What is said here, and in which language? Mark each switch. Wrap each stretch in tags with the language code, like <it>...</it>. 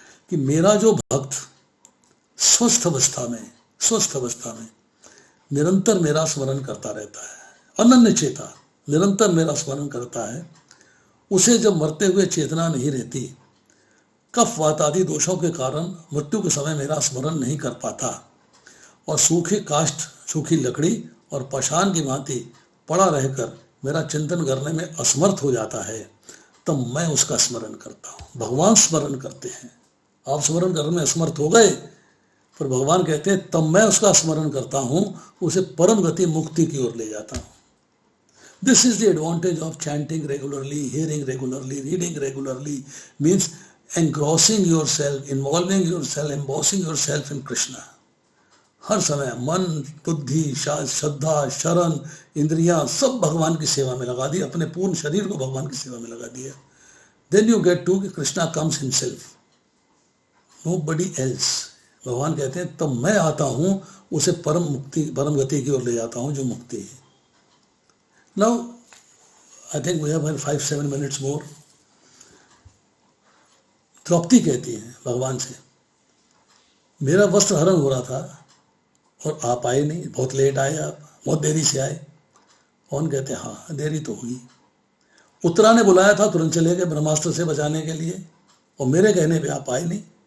<hi>कि मेरा जो भक्त स्वस्थ अवस्था में निरंतर मेरा स्मरण करता रहता है, अनन्य चेता निरंतर मेरा स्मरण करता है, उसे जब मरते हुए चेतना नहीं रहती, कफ वात आदि दोषों के कारण मृत्यु के समय मेरा स्मरण नहीं कर पाता और सूखे काष्ठ, सूखी लकड़ी और पाषाण की भांति पड़ा रहकर मेरा चिंतन करने में असमर्थ हो जाता है, तब मैं उसका स्मरण करता हूँ। भगवान स्मरण करते हैं, आप स्मरण करने में असमर्थ हो गए, पर भगवान कहते हैं तब मैं उसका स्मरण करता हूँ, उसे परम गति मुक्ति की ओर ले जाता हूँ।</hi> <en>This is the advantage of chanting regularly, hearing regularly, reading regularly, means engrossing yourself, involving yourself, embossing yourself in Krishna.</en> <hi>हर समय मन, बुद्धि, श्रद्धा, शरण, इंद्रियां सब भगवान की सेवा में लगा दी, अपने पूर्ण शरीर को भगवान की सेवा में लगा दिया।</hi> <en>Then you get to Krishna comes himself, nobody else.</en> <hi>भगवान कहते हैं तब मैं आता हूँ, उसे परम गति की ओर ले जाता हूँ जो मुक्ति है।</hi> <en>Now, I think we have 5-7 minutes more.</en> <hi>Draupadi कहती है भगवान से, मेरा वस्त्र हरण हो रहा था और आप आए नहीं, बहुत लेट आए, आप बहुत देरी से आए। कौन कहते हैं हाँ देरी तो हुई। उत्तरा ने बुलाया था, तुरंत चले गए ब्रह्मास्त्र से बचाने के लिए, और मेरे कहने पे आप आए नहीं।</hi>